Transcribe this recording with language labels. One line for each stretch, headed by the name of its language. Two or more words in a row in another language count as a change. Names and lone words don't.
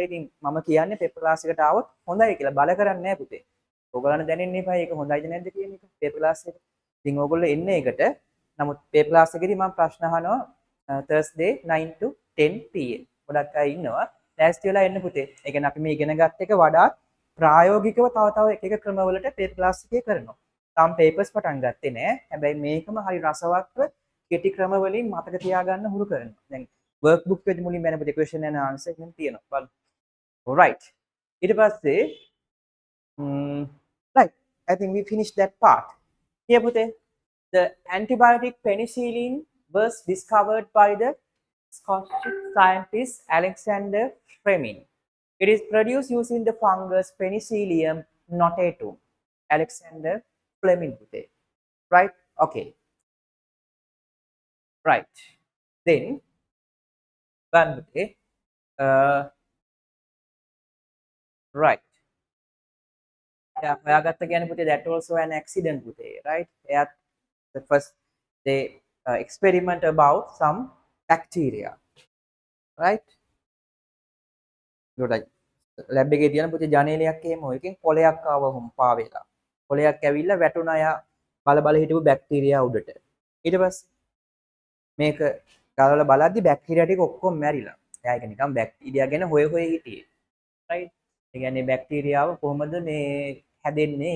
Sinhala: ඉතින් මම කියන්නේ
English: paper class
Sinhala: එකට ආවොත් හොඳයි කියලා බල කරන්නේ නැහැ පුතේ. ඕගොල්ලන්ට දැනෙන්න එපා ඒක හොඳයිද නැද්ද කියන එක
English: paper class
Sinhala: එක. ඉතින් ඕගොල්ලෝ එන්නේ ඒකට. නමුත්
English: paper class
Sinhala: එකේදී මම ප්‍රශ්න අහනවා
English: Thursday 9 to 10 pm.
Sinhala: ගොඩක් අය ඉන්නවා. ලෑස්ති වෙලා එන්න පුතේ. ඒ කියන්නේ අපි මේ ඉගෙන ගත්ත එක වඩා ප්‍රායෝගිකව තව එක ක්‍රමවලට
English: paper class
Sinhala: එකේ කරනවා. තාම papers පටන් ගත්තේ නැහැ. හැබැයි මේකම හරි රසවත්ව කෙටි ක්‍රම වලින් මතක තියාගන්න හුරු කරනවා. දැන් workbook එකේ මුලින් බැලපු
English: question and answer
Sinhala: එකෙන් තියෙනවා බලන්න.
English: Alright.
Sinhala: ඊට පස්සේ
English: right I think we finished that part. Here පුතේ the antibiotic penicillin was discovered by the Scottish scientist Alexander Fleming. It is produced using the fungus Penicillium notatum. Alexander Fleming පුතේ. Right? Okay. Right. Then
Sinhala: බලන්න පුතේ
English: right
Sinhala: එයා හොයාගත්ත කියන්නේ පුතේ
English: that also an accident පුතේ right එයාත් the first they experiment about some bacteria right good lab
Sinhala: එකේ තියෙන පුතේ ජනේලයක් එහෙම එකෙන් කොලයක් ආවම පාවෙලා කොලයක් ඇවිල්ලා වැටුණා යා බල හිටපු බැක්ටීරියා උඩට ඊට පස්සේ මේක ගාලා බලද්දි බැක්ටීරියා ටික ඔක්කොම මැරිලා. එයා ඒක නිකන් බැක්ටීරියා ගැන හොය හිටියේ. රයිට්. ඒ කියන්නේ බැක්ටීරියාව කොහොමද මේ හැදෙන්නේ?